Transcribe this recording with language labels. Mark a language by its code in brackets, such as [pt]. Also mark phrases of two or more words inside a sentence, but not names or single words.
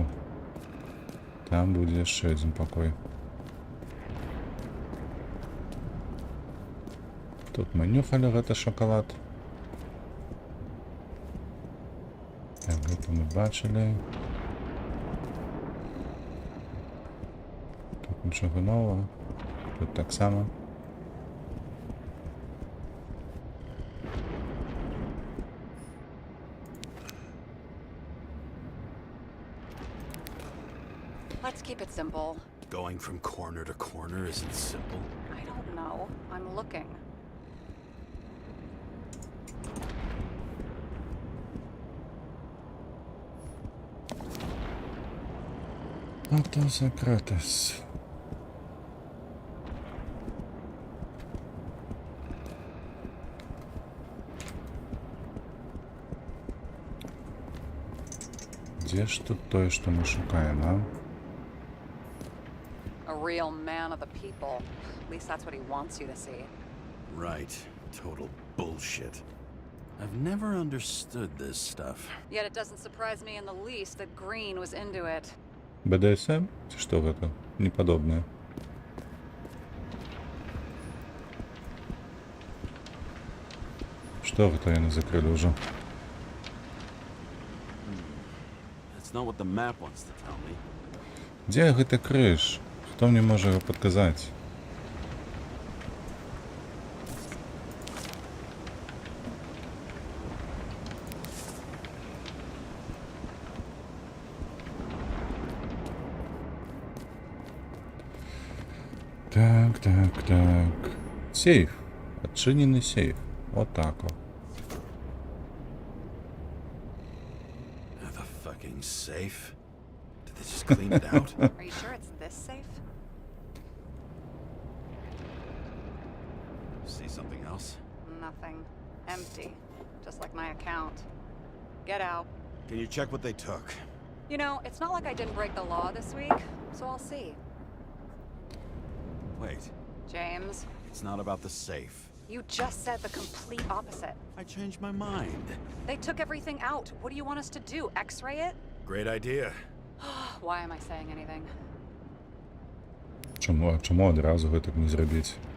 [be] Там будзе яшчэ адзін пакой. Тут мы нюхалі гэты шакалад. Так, гэта мы бачылі. Тут нічога новага. Тут таксама. [en] Let's keep it simple. Going from corner to corner isn't simple. I don't know. I'm looking. [be] Автосократес. Где ж тут тое, што мы шукаем, а? [en] A real man of the people. At least that's what he wants you to see. Right. Total bullshit. I've never understood this stuff. Yet it doesn't surprise me in the least that Green was into it. [be] БДСМ? Ці што гэта? Непадобнае. Што гэта яны закрылі ўжо? [en] That's not what the map wants to tell me. [be] Дзе гэты крыж? Хто мне можа яго падказаць? Так, так, так. Сейф. Адчынены сейф. Вот так вот. [en] The fucking safe? Did they just clean it out? Are you sure it's this safe? See something else? Nothing. Empty. Just like my account. Get out. Can you check what they took? You know, it's not like I didn't break the law this week, so I'll see. Wait, James, it's not about the safe. you just said the complete opposite. I changed my mind. They took everything out. What do you want us to do? X-ray it? Great idea. Why am I saying anything? [uk] Чому одразу [be] гэтак не зрабіць?